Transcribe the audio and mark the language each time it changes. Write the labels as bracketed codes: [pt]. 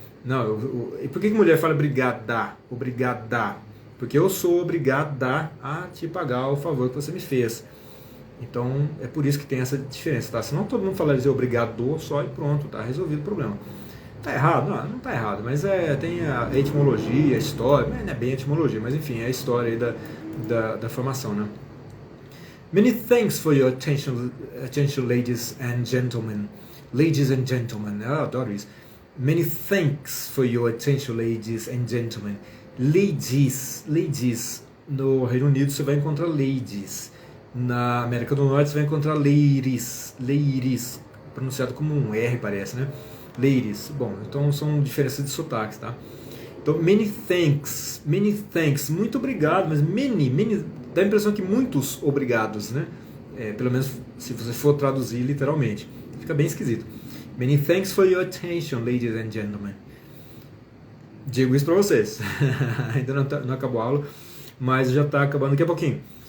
[pt] Não, e por que mulher fala obrigada? Porque eu sou obrigada a te pagar o favor que você me fez. Então, é por isso que tem essa diferença, tá? Senão todo mundo fala dizer obrigado só e pronto, tá resolvido o problema. Tá errado? Não tá errado, mas tem a etimologia, a história, não é bem a etimologia, mas enfim, é a história aí da formação, né? [en] Many thanks for your attention, ladies and gentlemen. Ladies and gentlemen, [pt] eu adoro isso. [en] Many thanks for your attention, ladies and gentlemen. [pt] Ladies, no Reino Unido você vai encontrar ladies. Na América do Norte você vai encontrar ladies, pronunciado como um R parece, né? Ladies, bom, então são diferenças de sotaques, tá? Então, [en] many thanks, [pt] muito obrigado, mas many, dá a impressão que muitos obrigados, né? Pelo menos se você for traduzir literalmente, fica bem esquisito. [en] Many thanks for your attention, ladies and gentlemen. [pt] Digo isso pra vocês, ainda não acabou a aula, mas já está acabando daqui a pouquinho.